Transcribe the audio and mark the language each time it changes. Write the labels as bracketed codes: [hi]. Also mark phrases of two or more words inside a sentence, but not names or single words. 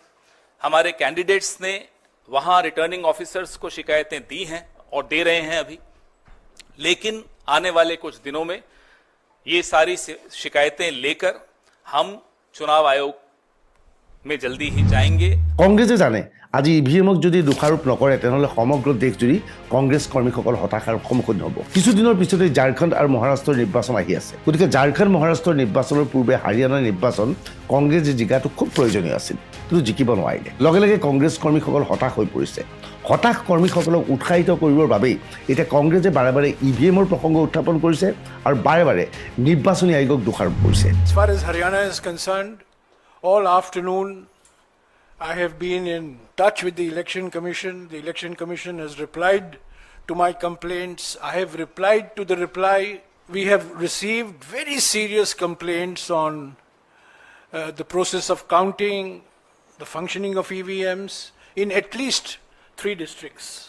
[hi] हमारे कैंडिडेट्स ने वहां रिटर्निंग ऑफिसर्स को शिकायतें दी हैं और दे रहे हैं अभी, लेकिन आने वाले कुछ दिनों में ये सारी शिकायतें लेकर हम चुनाव आयोग में जल्दी ही जाएंगे। [as] কংগ্ৰেছে জানে আজি EVMক যদি দোষাৰোপ নকৰে তেনেহ'লে সমগ্ৰ দেশজুৰি কংগ্ৰেছ কৰ্মীসকল হতাশাৰ সন্মুখীন হ'ব। কিছুদিনৰ পিছতে ঝাৰখণ্ড আৰু মহাৰাষ্ট্ৰৰ নিৰ্বাচন আহি আছে। গতিকে ঝাৰখণ্ড মহাৰাষ্ট্ৰৰ নিৰ্বাচনৰ পূৰ্বে হাৰিয়ানাৰ নিৰ্বাচন কংগ্ৰেছে জিকাটো খুব প্ৰয়োজনীয় আছিল, কিন্তু জিকিব নোৱাৰিলে। লগে লগে কংগ্ৰেছ কৰ্মীসকল হতাশ হৈ পৰিছে। হতাশ কৰ্মীসকলক উৎসাহিত কৰিবৰ বাবেই এতিয়া কংগ্ৰেছে বাৰে বাৰে EVMৰ প্ৰসংগ উত্থাপন কৰিছে আৰু বাৰে বাৰে নিৰ্বাচনী আয়োগক দোষাৰোপ কৰিছে। [en] As far as Haryana is concerned, all afternoon I have been in touch with the Election Commission. The Election Commission has replied to my complaints. I have replied to the reply. We have received very serious complaints on the process of counting, the functioning of EVMs in at least 3 districts.